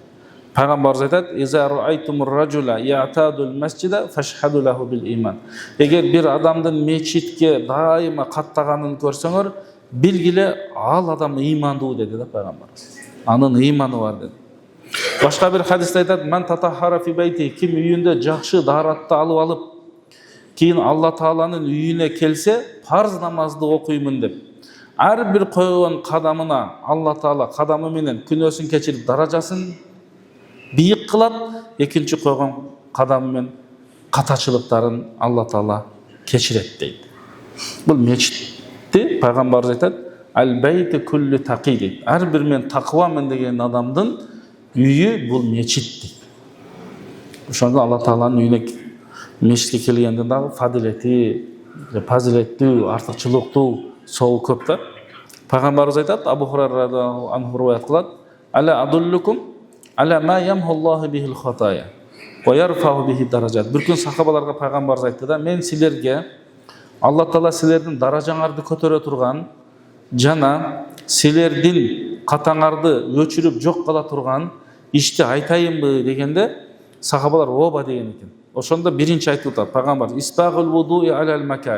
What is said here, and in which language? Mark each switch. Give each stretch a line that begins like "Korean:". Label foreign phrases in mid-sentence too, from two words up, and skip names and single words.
Arabic: Пайгамбарыбыз айтат: "إذا رأيتم الرجل يعتاد المسجد فاشهدوا له بالإيمان."
Kyrgyz: Эгер бир адамдын мечитке дайыма каттаганын көрсөңөр, билгиле ал адам ыймандуу деди да пайгамбарыбыз. Анын ыйманы бар деди. Башка бир хадисте айтат:
Arabic: "من تطهر في بيته",
Kyrgyz: ким үйүндө жакшы дааратты алып, кийин Алла Тааланын үйүнө келсе, парз намазды окуймун деп. Ар бир койгон кадамына Алла Таала кадамы менен күнөөсүн кечирип, даражасын бийик кылат, экинчи койгон кадамы менен катачылыктарын Алла Таала кечирет дейт. Бул мечитти пайгамбарыбыз айтат:
Arabic: "البيت كل تقي"
Kyrgyz: дейт. Ар бир мен таквамен деген адамдын үйү бул мечит дейт. Ошондо Алла Тааланын үйүнө мечитке келгенде дагы фадилети, фазилеттүү, артыкчылыктуу сообу көп да. Пайгамбарыбыз айтат,
Arabic: Абу Хурайра رضي الله عنه
Kyrgyz: риwayat кылат:
Arabic: "ألا أدلكم على ما يمحو الله به الخطايا ويرفع به الدرجات."
Kyrgyz: Бир күн сахабаларга пайгамбарыбыз айтты да: "Мен силерге Алла Таала силердин даражаңарды көтөрө турган жана силердин катаңарды өчүрүп жок кыла турган ишти айтайынбы?" дегенде сахабалар ооба деген экен. Ошондо биринчи айтып атат пайгамбар:
Arabic: "إسباغ الوضوء على المكاره."